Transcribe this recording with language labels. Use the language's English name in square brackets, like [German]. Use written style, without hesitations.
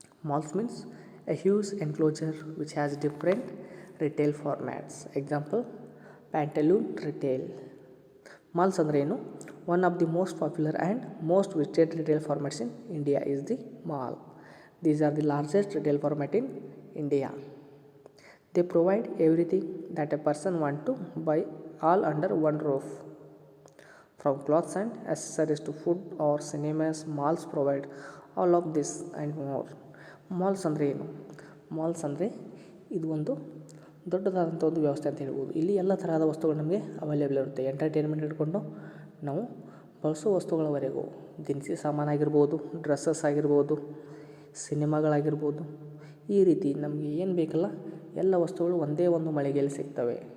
[English] Malls means a huge enclosure which has different retail formats. Example, Pantaloon retail. [Kannada] Malls ಅಂದರೆ ಏನು? [English] One of the most popular and most visited retail formats in India is the mall. These are the largest retail format in India. They provide everything that a person want to buy all under one roof. From clothes and accessories to food or cinemas, malls provide all of this and more. [Kannada] Malls ಅಂದರೆ ಏನು? Malls ಅಂದರೆ ಇದು ಒಂದು ದೊಡ್ಡದಾದಂಥ ಒಂದು ವ್ಯವಸ್ಥೆ ಅಂತ ಹೇಳ್ಬೋದು. ಇಲ್ಲಿ ಎಲ್ಲ ತರಹದ ವಸ್ತುಗಳು ನಮಗೆ ಅವೈಲೇಬಲ್ ಇರುತ್ತೆ. ಎಂಟರ್ಟೈನ್ಮೆಂಟ್ ಹಿಡ್ಕೊಂಡು ನಾವು ಬಳಸೋ ವಸ್ತುಗಳವರೆಗೂ, ದಿನಸಿ ಸಾಮಾನಾಗಿರ್ಬೋದು, ಡ್ರೆಸ್ಸಸ್ ಆಗಿರ್ಬೋದು, ಸಿನಿಮಾಗಳಾಗಿರ್ಬೋದು, ಈ ರೀತಿ ನಮಗೆ ಏನು ಬೇಕಲ್ಲ ಎಲ್ಲ ವಸ್ತುಗಳು ಒಂದೇ ಒಂದು ಮಳಿಗೆಯಲ್ಲಿ ಸಿಗ್ತವೆ.